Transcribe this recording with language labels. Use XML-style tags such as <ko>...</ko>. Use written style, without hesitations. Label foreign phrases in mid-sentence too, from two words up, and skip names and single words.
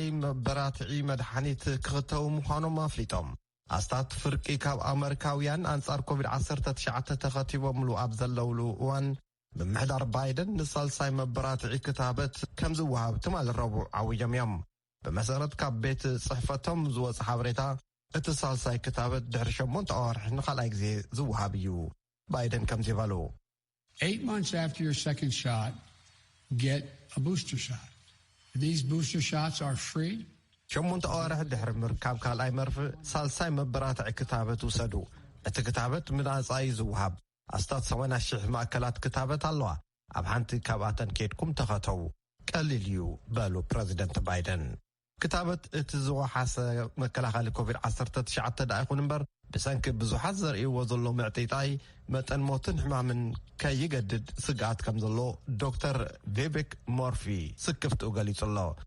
<ti>መበራትዒ መድሓኒት ክኽተው ምዃኖም ኣፍሊጦም ኣስታት ፍርቂ ካብ ኣሜሪካውያን አንጻር ኮቪድ-19 ተኸቲቦምሉ ኣብ ዘለውሉ እዋን ብምሕዳር ባይደን ንሳልሳይ መበራትዒ ክታበት ከም ዝወሃብ ትማል ረቡዕ ዓውዮም እዮም ብመሰረት ካብ ቤት ጽሕፈቶም ዝወፅ ሓበሬታ እቲ ሳልሳይ ክታበት ድሕሪ 8 ኣዋርሕ ንኻልኣይ ግዜ ዝወሃብ እዩ ባይደን ከም ዝበሉ</ti> <en>8 months after your second shot get a booster shot these booster shots are free</en> <ti>8 ኣዋርሕ ድሕሪ ምርካብ ካልኣይ መርፍእ ሳልሳይ መበራትዒ ክታበት ውሰዱ እቲ ክታበት ምናጻ እዩ ዝወሃብ ኣስታት 80,000 ማእከላት ክታበት ኣለዋ ኣብ ሓንቲ ካብኣተን ኬድኩም ተኸተው ቀሊል እዩ በሉ ፕሬዚደንት ባይደን ክታበት እቲ ዝወሓሰ መከላኸሊ ኮቪድ-19 ዳ ይኹን እምበር ብሰንኪ ብዙሓት ዘርእይዎ ዘሎ ምዕጢጣይ መጠን ሞትን ሕማምን ከይገድድ ስጋኣት ከም ዘሎ ዶክተር ቬቤክ ሞርፊ ስክፍትኡ ገሊጹ ኣሎ</ti>